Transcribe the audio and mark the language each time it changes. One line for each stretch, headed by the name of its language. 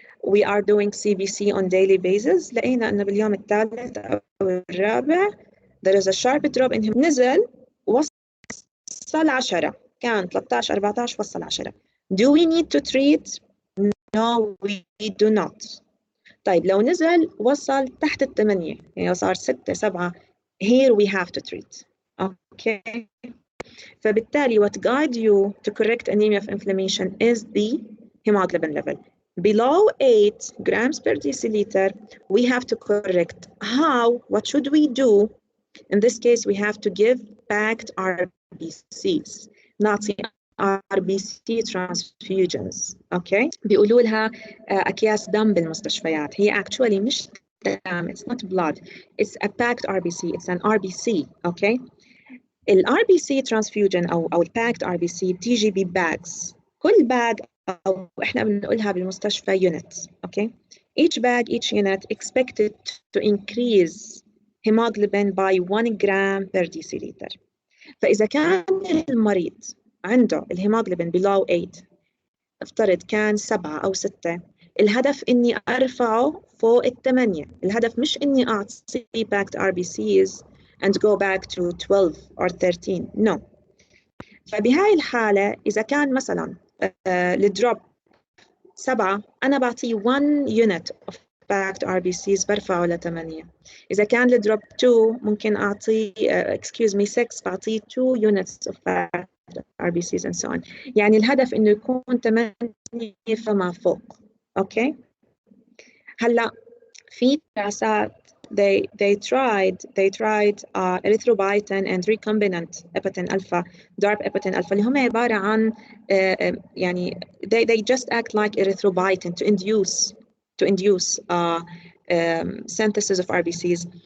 English: We are doing CBC on daily basis.
Arabic: لقينا أنه باليوم الثالث أو الرابع
English: there is a sharp drop in him.
Arabic: نزل وصل 10. كان 13 14 وصل 10.
English: Do we need to treat? No, we do not.
Arabic: طيب لو نزل وصل تحت 8 يعني صار 6 7
English: here we have to treat. Okay. فبالتالي what guide you to correct anemia of inflammation is the hemoglobin level. Below 8 grams per deciliter, we have to correct. How? What should we do? In this case, we have to give packed RBCs, not RBC transfusions. Okay.
Arabic: بيقولوا لها أكياس دم بالمستشفيات. هي actually مش دم.
English: It's not blood. It's a packed RBC. It's an RBC. Okay. ال RBC transfusion أو packed RBC بتيجي بbags
Arabic: كل باج أو إحنا بنقولها بالمستشفى units.
English: Okay, each bag, each unit expected to increase hemoglobin by 1 gram per deciliter.
Arabic: فإذا كان المريض عنده الهيموغلوبين below 8، افترض كان 7 أو 6، الهدف إني أرفعه فوق 8. الهدف مش إني أعطيه
English: backed RBCs and go back to 12 or 13. No.
Arabic: فبهاي الحالة إذا كان مثلا الدروب 7، أنا بعطيه
English: 1 unit of backed RBCs
Arabic: برفعه ل 8. إذا كان الدروب 2 ممكن أعطيه
English: excuse me 6 بعطيه 2 units of backed RBCs and so on.
Arabic: يعني الهدف إنه يكون 8 فما فوق. أوكي. هلا في دراسات
English: they tried erythropoietin and recombinant epitin alpha, DARP epitin alpha
Arabic: اللي هم عبارة عن يعني
English: they just act like erythropoietin to induce synthesis of RBCs.